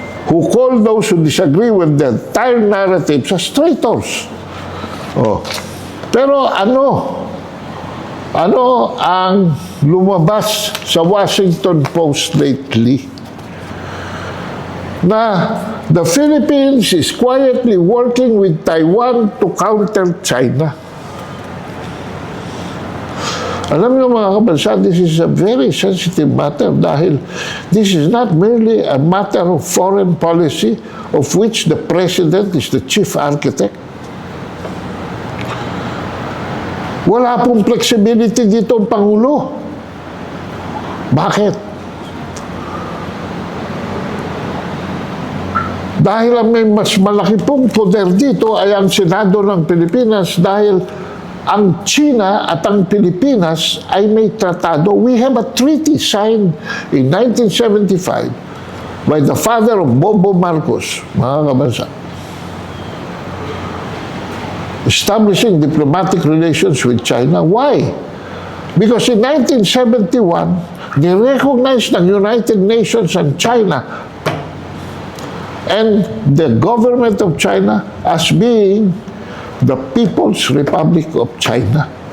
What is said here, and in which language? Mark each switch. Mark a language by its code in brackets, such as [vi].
[en] Who call those who disagree with the entire narrative as traitors. [tl] Pero ano ang lumabas sa Washington Post lately? Na [en] the Philippines is quietly working with Taiwan to counter China. [tl] Alam niyo mga kabansa, [en] this is a very sensitive matter [tl] dahil [en] this is not merely a matter of foreign policy of which the President is the chief architect. [tl] Wala pong flexibility dito ang Pangulo. Bakit? Dahil ang may mas malaki pong poder dito ay ang Senado ng Pilipinas dahil ang China at ang Pilipinas ay may tratado. [en] We have a treaty signed in 1975 by the father of Bobo Marcos, [tl] mga kabansa, [en] establishing diplomatic relations with China. Why? Because in 1971, [tl] ni-recognize ng [en] United Nations and China and the government of China as being the People's Republic of China.